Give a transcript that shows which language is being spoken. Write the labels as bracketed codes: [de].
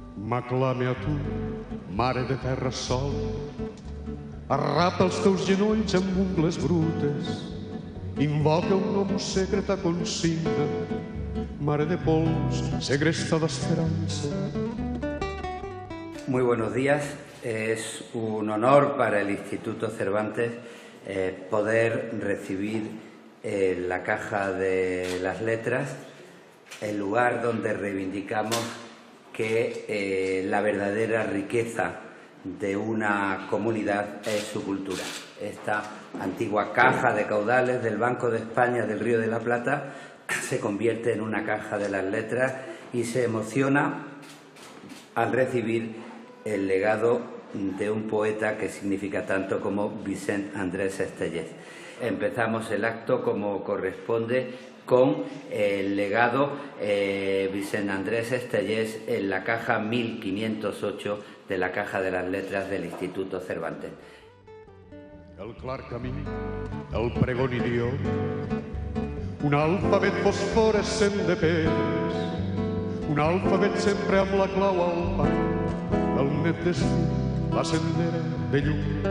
[ca] M'aclame a tu, mare de terra sol, arrapa els teus genolls amb ungles brutes, invoca un nom secret a consigna, mare de pols, segresta d'esperança. [es] Muy buenos días. Es un honor para el Instituto Cervantes poder recibir la Caja de las Letras, el lugar donde reivindicamos que la verdadera riqueza de una comunidad es su cultura. Esta antigua caja de caudales del Banco de España del Río de la Plata se convierte en una Caja de las Letras y se emociona al recibir el legado de un poeta que significa tanto como Vicent Andrés Estellés. Empezamos el acto como corresponde con el legado Vicent Andrés Estellés en la caja 1508 de la Caja de las Letras del Instituto Cervantes. [ca] El clar camí, el pregon idiota, un alfabet fosforescent de pedres, un alfabet sempre amb la clau al pany, el net destí, la sendera de llum.